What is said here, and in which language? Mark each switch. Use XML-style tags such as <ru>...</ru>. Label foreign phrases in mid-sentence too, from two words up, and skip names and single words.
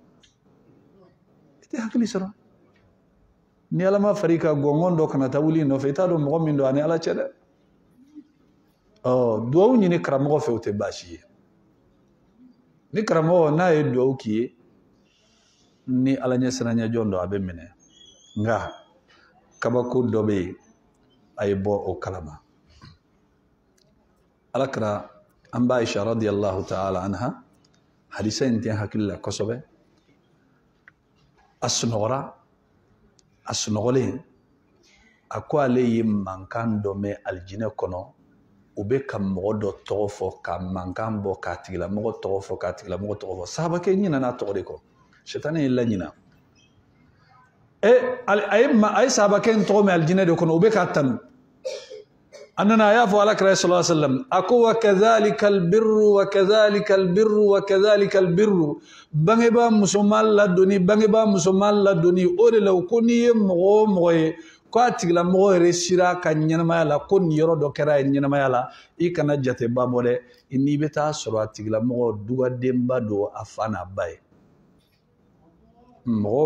<bm>i tɛ hakili sɔrɔ ni ala ma far'i kan gɔngɔn dɔ kana taa wuli i nɔfɛ i t'a dɔn mɔgɔ min don ani ala cɛ dɛ duwawu ɲini karamɔgɔ fɛ o tɛ baasi ye ni karamɔgɔ n'a ye duwawu k'i ye ni ala ɲɛ siranya jɔn don a bɛ minɛ nka kabako dɔ bɛ yen a ye bɔ o kalama alakira an b'a Aisha</bm> <ar>رضي الله تعالى عنها</ar> <bm>hadisa in tɛ hakili la kosɛbɛ a sunɔgɔra a sunɔgɔlen a ko ale ye mankan dɔ mɛn alijinɛ kɔnɔ u bɛ ka mɔgɔ dɔ tɔgɔ fɔ ka mankan bɔ k'a tigilamɔgɔ tɔgɔ fɔ k'a tigilamɔgɔ tɔgɔ fɔ sahabakɛ ɲinɛna tɔgɔ de kɔ sitani ye laɲina a ye sahabakɛ in tɔgɔ mɛn alijinɛ de kɔnɔ u bɛ k'a tanu a nana a y'a fɔ alakira</bm> <ar>صلى الله عليه وسلم</ar> <bm>a ko</bm> <ar>وكذلك البر وكذلك البر وكذلك البر</ar> <bm>bangebaa musoman ladonni o de la ko n'i ye mɔgɔ o mɔgɔ ye ko a tigilamɔgɔ yɛrɛ sira ka ɲɛnamaya la ko nin yɔrɔ dɔ kɛra ye ɲɛnamaya la i kana jateba bɔ dɛ n'i bɛ taa sɔrɔ a tigilamɔgɔ dugadenba don a fa n'a ba ye mɔgɔ o</bm>